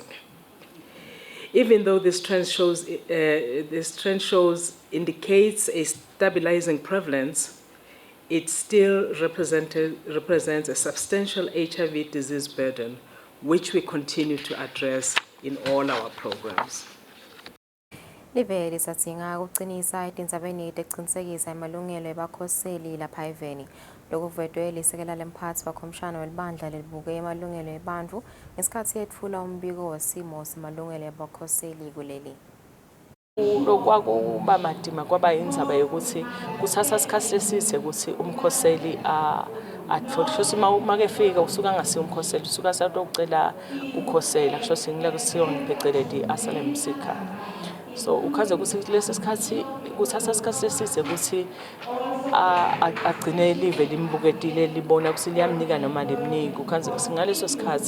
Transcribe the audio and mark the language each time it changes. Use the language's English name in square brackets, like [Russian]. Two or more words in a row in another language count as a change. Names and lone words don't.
[English] Even though this trend indicates a stabilizing prevalence, it still represents a substantial HIV disease burden, which we continue to address in all our programs. [Swati] Live lisadzinga kucinisa etindzabeni tekucinisekisa emalungelo ebakhoseli lapha eveni. Lokuvedwe lisekela lemphatsi wakhomishana welibandla lelibuke emalungelo ebantfu ngesikhatsi yetfula umbiko wesimo semalungelo ebakhoseli kuleli. Lokwakuba madima kwaba indzaba yokuthi kuthatha isikhathi leside ukuthi umkhoseli atfotshose make fika usuka ngasi umkhoseli usuka satocela ukukhosela kusho singile kusiyo ngipheceledi [English] asylum seeker. [Swati] so ukhaze ukuthi lesi sikhathi kuthatha isikhathi leside ukuthi agcine live limbuketile libona ukuthi liyamnika noma lemniki ukhaze ukuthi ngaleso sikhathi